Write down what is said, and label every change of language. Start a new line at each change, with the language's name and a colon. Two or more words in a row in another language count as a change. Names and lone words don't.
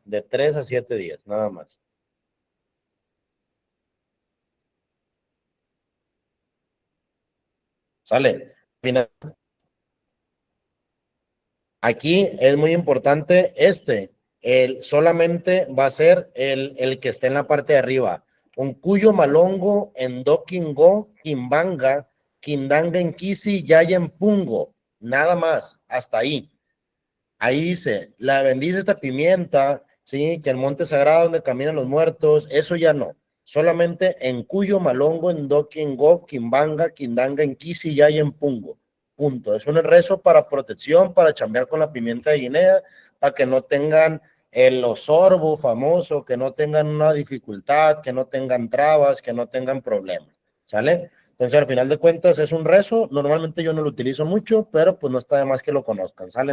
Spanish: De 3 a 7 días, nada más. Sale. Final. Aquí es muy importante solamente va a ser el que esté en la parte de arriba.
Kongo: Un cuyo malongo, en dokingo, kimbanga, kindanga en kisi, yaya en pungo.
Spanish: Nada más, hasta ahí. Ahí dice, la bendice esta pimienta, sí, que el monte sagrado donde caminan los muertos, eso ya no. Solamente en
Kongo: cuyo malongo, en dokingo, kimbanga, kindanga en kisi, yaya en pungo. Punto.
Spanish: Es un rezo para protección, para chambear con la pimienta de Guinea, para que no tengan el osorbo famoso, que no tengan una dificultad, que no tengan trabas, que no tengan problemas. ¿Sale? Entonces, al final de cuentas, es un rezo. Normalmente yo no lo utilizo mucho, pero pues no está de más que lo conozcan, ¿sale?